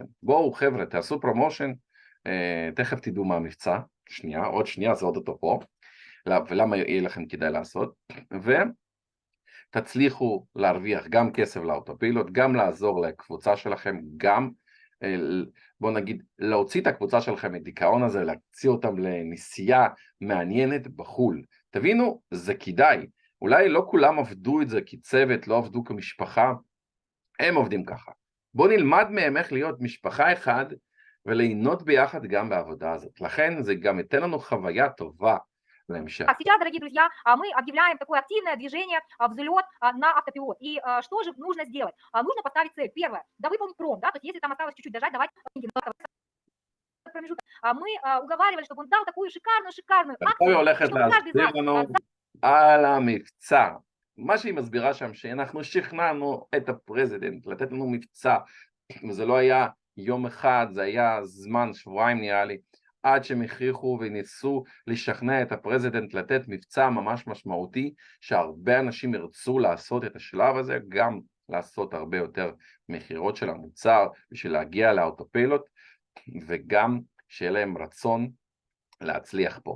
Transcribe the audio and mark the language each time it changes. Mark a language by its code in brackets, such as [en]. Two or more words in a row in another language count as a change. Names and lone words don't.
[he] בואו חבר'ה, תעשו פרומושן, תכף תדעו מה המבצע, עוד שנייה, זה עוד אותו פה, ולמה יהיה לכם כדאי לעשות, ותצליחו להרוויח גם כסף לאוטופילוט, גם לעזור לקבוצה שלכם, גם, בואו נגיד, להוציא את הקבוצה שלכם מדיכאון הזה, להציע אותם לנסיעה מעניינת בחול. תבינו, זה כדאי. אולי לא כולם עבדו את זה כצוות, לא עבדו כמשפחה, הם עובדים ככה. בואו נלמד מהם איך להיות משפחה אחד, וליהנות ביחד גם בעבודה הזאת. לכן זה גם ייתן לנו חוויה טובה להמשך. [ru] Сейчас, дорогие друзья, мы объявляем такое активное движение, взлет на автопилот. И что же нужно сделать? Нужно поставить цель. Первое, да выполнить пром, да, то есть если там осталось чуть-чуть дожать, давать промежуток. Мы уговаривали, чтобы он дал такую шикарную акцию, [he] הולכת להסביר לנו על המבצע, מה שהיא מסבירה שם, שאנחנו שכנענו את הפרזידנט לתת לנו מבצע, וזה לא היה יום אחד, זה היה זמן, שבועיים נראה לי, עד שהם הכריחו וניסו לשכנע את הפרזידנט לתת מבצע ממש משמעותי, שהרבה אנשים ירצו לעשות את השלב הזה, גם לעשות הרבה יותר מחירות של המוצר, בשביל להגיע לאוטופיילוט, וגם שיהיה להם רצון להצליח פה.